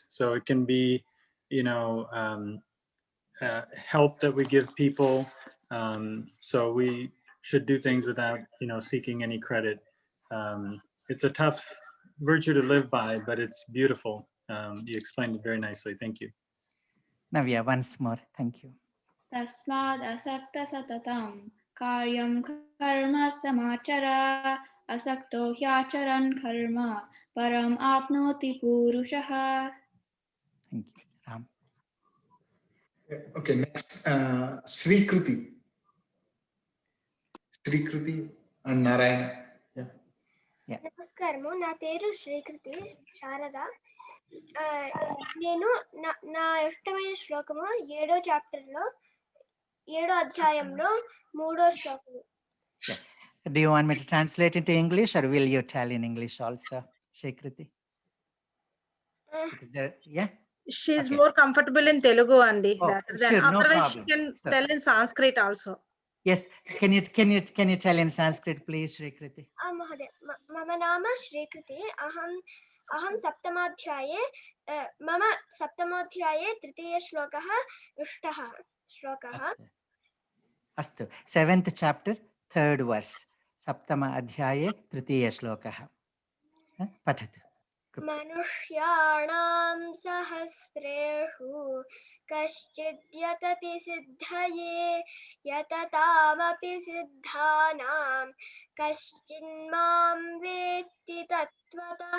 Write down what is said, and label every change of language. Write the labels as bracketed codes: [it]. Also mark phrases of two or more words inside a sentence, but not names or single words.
[en] So it can be, you know, help that we give people. So we should do things without, you know, seeking any credit. It's a tough virtue to live by, but it's beautiful. You explained it very nicely. Thank you. Navya, once more. Thank you. [sa] तस्माद् असक्तः सततं कार्यं कर्म समाचर असक्तो ह्याचरन् कर्म परम् आप्नोति पूरुषः. [en] Thank you, Ram. Okay, next, Sri Kruti. Sri Kruti and Narayana. Yeah. [te] నమస్కారము, నా పేరు శ్రీకృతి శారద. నేను నా ఇష్టమైన శ్లోకము 7వ చాప్టర్లో 7వ అధ్యాయంలో 3వ శ్లోకము. [en] Do you want me to translate into English or will you tell in English also, Shrikriti? Yeah? She's more comfortable in Telugu, Andy. Rather than sure, no otherwise problem. she can tell in Sanskrit also. Yes, can you tell in Sanskrit, please, Shrikriti? [sa] महोदय, मम नाम श्रीकृति. अहं सप्तमाध्याये मम सप्तमोऽध्याये तृतीयश्लोकः इष्टः श्लोकः. अस्तु, [en] 7th chapter 3rd verse, [sa] सप्तम अध्याये तृतीय श्लोकः. पठतु. मनुष्याणां सहस्रेषु कश्चिद् यतति सिद्धये यततामपि सिद्धानां कश्चिन्मां वेत्ति तत्त्वतः.